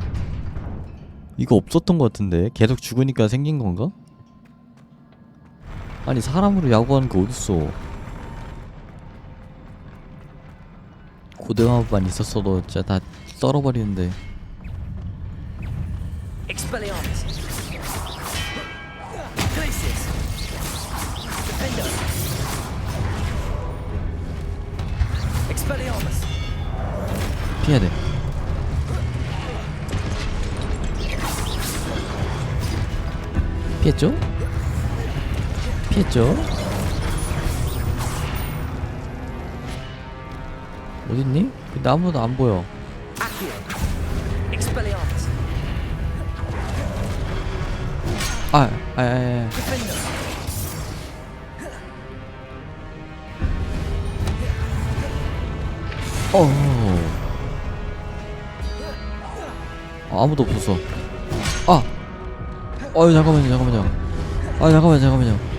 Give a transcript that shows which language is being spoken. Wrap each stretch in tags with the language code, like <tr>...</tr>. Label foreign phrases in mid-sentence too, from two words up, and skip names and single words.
<ko>이거 없었던 거 같은데 계속 죽으니까 생긴 건가? 아니 사람으로 야구하는 거 어딨어. 고등어만 있었어도 진짜 다 썰어버리는데. Expelliarmus. Glacius. Defender. Expelliarmus. 피해야 돼. 피했죠? 피했죠? 어딨니? 근데 아무도 안 보여. Accio. Expelliarmus. Defender. 아무도 없었어. 잠깐만요. 잠깐만요.</ko>